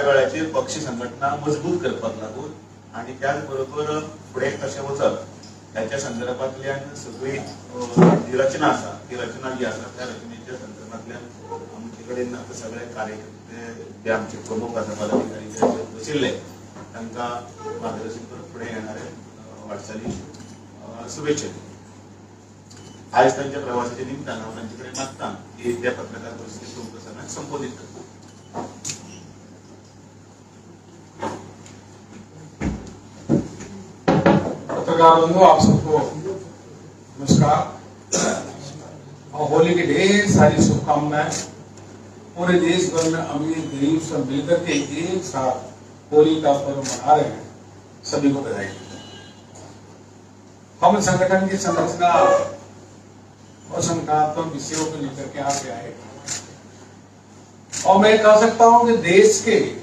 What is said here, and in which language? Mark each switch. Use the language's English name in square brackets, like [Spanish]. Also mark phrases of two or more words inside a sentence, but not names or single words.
[Konkani] वेळाचेर पक्ष संघटना मजबूत करपाक लागून आनी त्याच बरोबर फुडें कशें वचप त्याच्या संदर्भांतल्यान सगळी जी रचना आसा, ती रचना जी आसा त्या रचनेच्या संदर्भांतल्यान आमचे कडेन आतां सगळे कार्यकर्ते जे आमचे प्रमुख आसा, पदाधिकारी जे बशिल्ले तांकां मार्गदर्शन करून फुडें येणारे वाटचाली शुभेच्छा दिता। आयज तांच्या प्रवासाच्या निमतान हांव तांचे कडेन मागतां की त्या पत्रकार परिशदेक तुमकां सगळ्यांक संबोधीत करता। [Hindi] पत्रकार बंधु, आप सबको नमस्कार और होली की ढेर सारी शुभकामनाएं। पूरे देश भर में अमीर गरीब सब मिलकर के एक साथ होली का पर्व मना रहे हैं, सभी को बधाई। हम संगठन की संरचना और संगठनात्मक विषयों को लेकर के आगे आए और मैं कह सकता हूं कि देश के